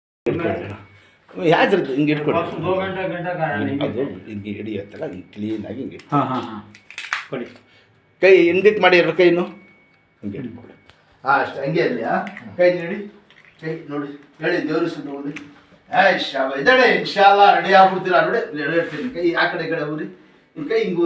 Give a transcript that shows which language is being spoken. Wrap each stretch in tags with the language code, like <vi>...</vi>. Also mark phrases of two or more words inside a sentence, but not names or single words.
<kn>ಇಟ್ಕೊಳ್ಳಿ ಯಾವ್ದು ಹಿಂಗೆ ಇಟ್ಕೊಳ್ಳಿ</kn> <hi>दो घंटा घंटा का</hi> <kn>ಅದು ಹಿಂಗೆ ಹಿಡಿಯುತ್ತಲ್ಲ ಹಿಂಗೆ ಕ್ಲೀನಾಗಿ ಹಿಂಗೆ</kn> <hi>हाँ हाँ हाँ ಕೊಡಿ</hi> <kn>ಕೈ ಹಿಂದಕ್ಕೆ ಮಾಡಿ ಎರಡು ಕೈನು ಹಿಂಗೆ ಇಟ್ಕೊಳ್ಳಿ ಹಾಂ ಅಷ್ಟೇ ಹಂಗೆ ಅಲ್ಲಿ ಕೈ ನೀಡಿ ಕೈ ನೋಡಿ ಹೇಳಿ ದೇವ್ರ ಹೆಸರು ನೋಡಿ ಶಾಬ ಇದ್ದಾಳೆ ಇನ್ಶಾಲ್ಲ ರೆಡಿ ಆಗ್ಬಿಡ್ತೀರಾ ನೋಡಿ ರೆಡಿ ಇಡ್ತೀನಿ ಕೈ ಆ ಕಡೆ ಈ ಕಡೆ ಊರಿ ನಿಮ್ಮ ಕೈ ಹಿಂಗೆ</kn>